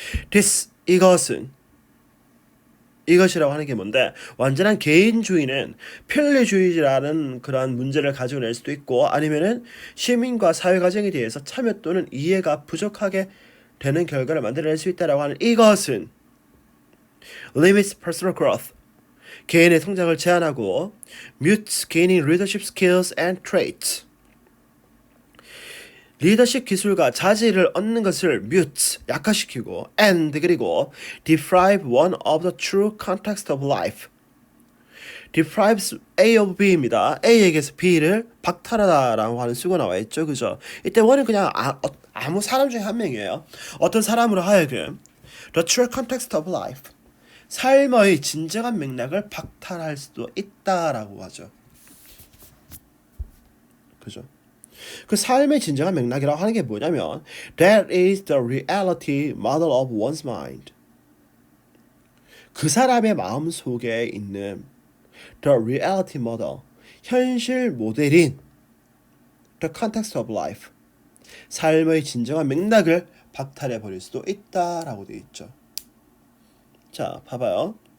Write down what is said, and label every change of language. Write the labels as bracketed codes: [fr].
[ko] this 이것이라고 하는 게 뭔데 완전한 개인주의는 편리주의라는 그러한 문제를 가지고 낼 수도 있고 아니면은 시민과 사회 과정에 대해서 참여 또는 이해가 부족하게 되는 결과를 만들어낼 수 있다라고 하는 이것은 [en] limits personal growth [ko] 개인의 성장을 제한하고 [en] mutes gaining leadership skills and traits. [ko] 리더십 기술과 자질을 얻는 것을 mute, 약화시키고 and 그리고 [en] deprive one of the true context of life. deprives A of B입니다. [ko] A에게서 B를 박탈하다라고 하는 수가 나와 있죠. 그죠? 이때 원은 그냥 아무 사람 중에 한 명이에요. 어떤 사람으로 하여금 [en] the true context of life. [ko] 삶의 진정한 맥락을 박탈할 수도 있다라고 하죠. 그죠? 그 삶의 진정한 맥락이라고 하는 게 뭐냐면 [en] that is the reality model of one's mind. [ko] 그 사람의 마음 속에 있는 [en] the reality model, [ko] 현실 모델인 [en] the context of life, [ko] 삶의 진정한 맥락을 박탈해 버릴 수도 있다라고 되어 있죠. 자, 봐봐요.